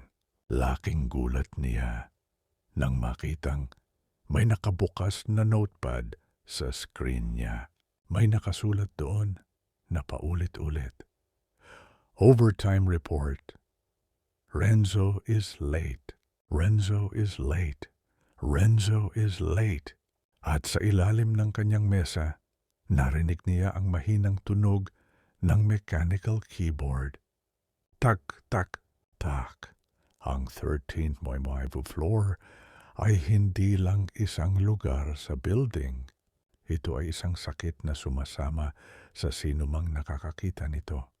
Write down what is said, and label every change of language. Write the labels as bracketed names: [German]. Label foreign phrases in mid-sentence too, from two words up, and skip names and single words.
[Filipino] Laking gulat niya nang makitang may nakabukas na notepad sa screen niya. May nakasulat doon na paulit-ulit. [English] Overtime report. Renzo is late. Renzo is late. Renzo is late. [Filipino] At sa ilalim ng kanyang mesa, narinig niya ang mahinang tunog ng [English] mechanical keyboard. [Filipino] Tak, tak, tak. Ang [English] 13th floor [Filipino] ay hindi lang isang lugar sa building. Ito ay isang sakit na sumasama sa sinumang nakakakita nito.